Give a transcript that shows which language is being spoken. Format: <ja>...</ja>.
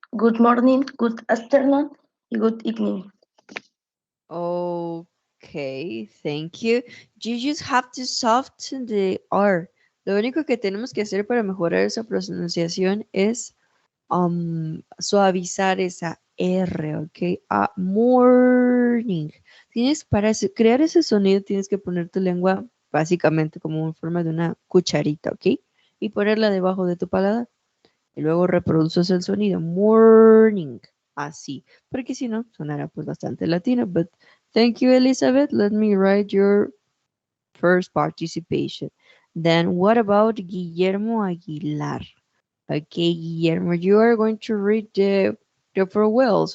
<en>Good morning, good afternoon, good evening. Okay, thank you. You just have to soften the R.</en> <es>Lo único que tenemos que hacer para mejorar esa pronunciación es suavizar esa R, ¿ok? Morning. Para crear ese sonido tienes que poner tu lengua básicamente como en forma de una cucharita, ¿ok? Y ponerla debajo de tu paladar. Y luego reproduces el sonido. Morning. Así. Porque si no, sonará pues bastante latino.</es> <en>But thank you, Elizabeth. Let me write your first participation. Then what about Guillermo Aguilar? Okay, Guillermo, you are going to read the farewells.</en>